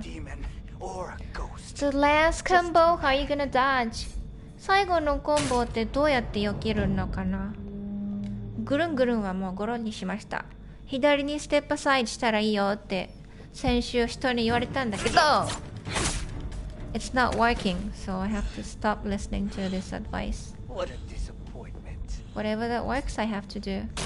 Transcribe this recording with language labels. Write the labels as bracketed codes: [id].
[en] The last combo, how are you gonna dodge? [ja] 最後のコンボってどうやって避けるのかな。ぐるんぐるんはもうゴロにしました。左にステップアサイドしたらいいよって先週人に言われたんだけど [en] It's not working, so I have to stop listening to this advice. What a disappointment. Whatever that works, I have to do.